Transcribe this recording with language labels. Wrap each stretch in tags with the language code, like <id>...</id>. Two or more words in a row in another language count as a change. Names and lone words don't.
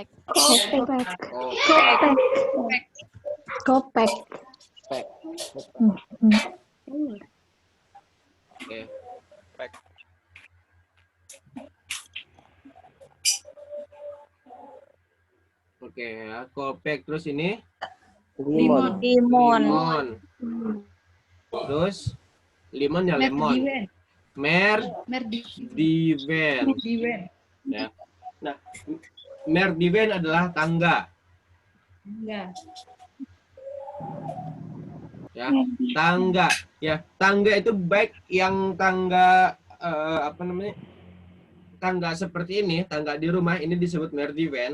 <id>Kopek. Oke. Oke ya, kopek. Terus ini Limon. limon. Terus limon ya lemon. Merdiven. Ya. Nah, merdiven adalah tangga. Ya, tangga. Ya, tangga itu baik yang tangga apa namanya? Tangga seperti ini, tangga di rumah ini disebut merdiven.</id>